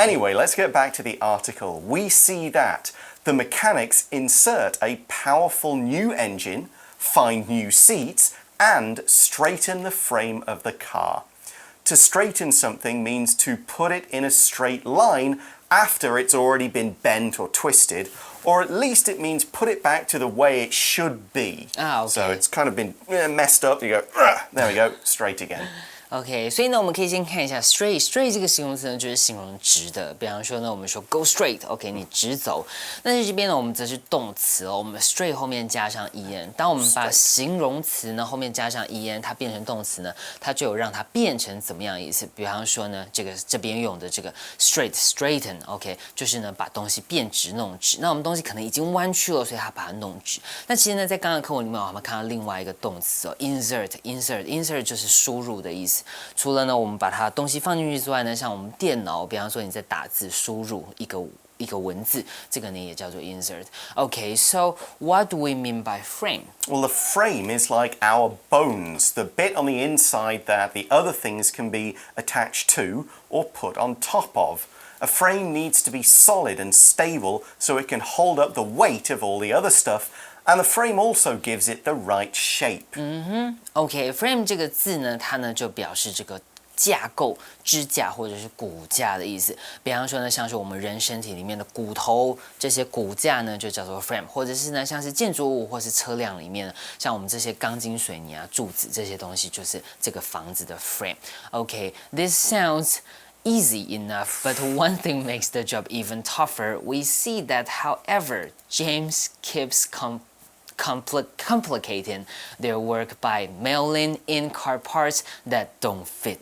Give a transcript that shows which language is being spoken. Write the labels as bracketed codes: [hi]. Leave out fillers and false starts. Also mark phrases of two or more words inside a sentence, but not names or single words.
[en] Anyway, let's get back to the article. We see that the mechanics insert a powerful new engine, find new seats, and straighten the frame of the car. To straighten something means to put it in a straight line after it's already been bent or twisted, or at least it means put it back to the way it should be. Okay. So it's kind of been messed up, you go, there we go, straight again. [zh] OK， 所以呢，我們可以先看一下 straight 這個形容詞呢，就是形容直的。比方說呢，我們說 [en] go straight， [zh] OK， 你直走。但是這邊呢，我們則是動詞哦，我們 straight 後面加上 en。當我們把形容詞呢後面加上 en，它變成動詞呢，它就有讓它變成怎麼樣的意思？比方說呢，這邊用的這個 straighten，OK， 就是呢把東西變直弄直。那我們東西可能已經彎曲了，所以它把它弄直。那其實呢，在剛剛的課文裡面，我們看到另外一個動詞哦 ，insert 就是輸入的意思。除了呢，我們把它東西放進去之外呢，像我們電腦，比方說你在打字輸入一個一個文字，這個呢也叫做 insert. [en] Okay, so what do we mean by frame? Well, the frame is like our bones, the bit on the inside that the other things can be attached to or put on top of. A frame needs to be solid and stable so it can hold up the weight of all the other stuff, and the frame also gives it the right shape. [zh] Okay, frame 這個字呢，它呢就表示這個架構、支架或者是骨架的意思。比方說呢，像是我們人身體裡面的骨頭，这些骨架呢就叫做 frame， 或者是呢像是建筑物或是车辆裡面，像我們这些鋼筋水泥啊、柱子這些東西，就是這個房子的 frame. [en] Okay, this sounds easy enough, but one thing makes the job even tougher. We see that, however, James keeps complicating their work by mailing in car parts that don't fit.